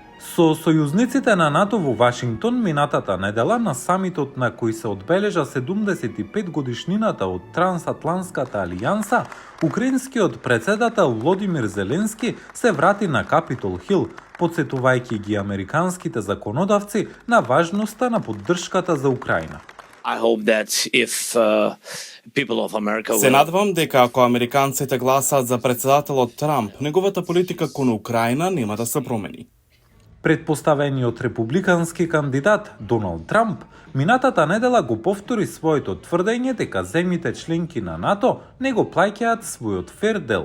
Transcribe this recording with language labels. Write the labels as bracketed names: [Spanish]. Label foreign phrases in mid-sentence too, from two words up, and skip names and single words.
[Macedonian] Со сојузниците на НАТО во Вашингтон минатата недела на самитот на кој се одбележа 75 годишнината од Трансатлантската алијанса, украинскиот председател Володимир Зеленски се врати на Капитол Хил, потсетувајќи ги американските законодавци на важноста на поддршката за Украина. [English] I hope that if people of America [Macedonian] Се надевам дека ако американците гласаат за председателот Трамп, неговата политика кон Украина нема да се промени. Предпоставениот републикански кандидат Доналд Трамп минатата недела го повтори своето тврдење дека земјите членки на НАТО не го плаќаат својот фер дел.